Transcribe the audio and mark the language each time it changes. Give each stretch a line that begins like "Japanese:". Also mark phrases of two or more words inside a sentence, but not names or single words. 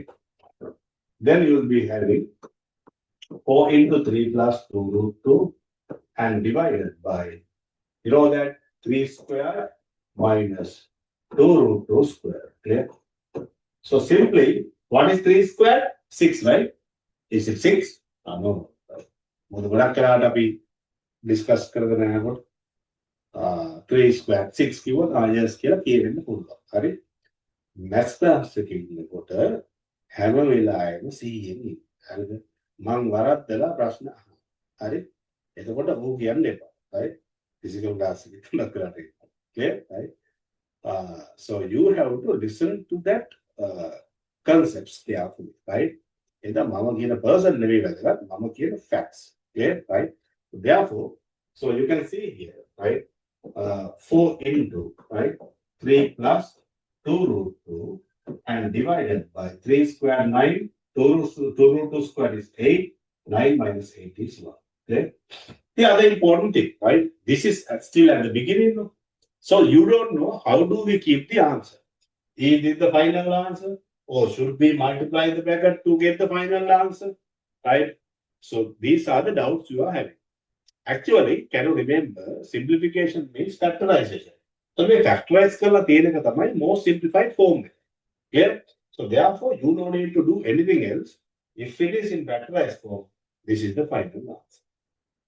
English: Then you will be having 4 into 3 plus 2 root 2 and divided by, you know that 3 square minus 2 root 2 square, clear? So simply, what is 3 square? 6, right? Is it 6? No.
Sinhala: මොකද ගොඩක් කරාට අපි ඩිස්කස් කරගෙන යනකොට 3 square 6 කිව්වොත් yes කියලා කියවෙන්න පුළුවන්. හරි?
English: maths class
Sinhala: එකේ ඉන්නකොට හැම වෙලාවෙම 100න් ඉන්න. හරිද? මං වරද්දලා ප්‍රශ්න අහනවා. හරි? එතකොට ඌ කියන්න එපා. right?
English: Physical class
Sinhala: එකේ තුනක් කරාට.
English: clear? Right? So you have to listen to that concepts carefully, right?
Sinhala: එතන මම කියන person නෙවෙයි වැදගත්, මම කියන facts.
English: Clear? Right? Therefore, so you can see here, right? 4 into, right? 3 plus 2 root 2 and divided by 3 square 9, 2 root 2 square is 8, 9 minus 8 is 1. Okay? The other important thing, right? This is still at the beginning. So you don't know how do we keep the answer. Is this the final answer? Or should we multiply the bracket to get the final answer? Right? So these are the doubts you are having. Actually, can you remember, simplification means factorization. So we factorize
Sinhala: කරලා තියෙන එක තමයි
English: most simplified form. Clear? So therefore, you don't need to do anything else. If it is in factorized form, this is the final answer.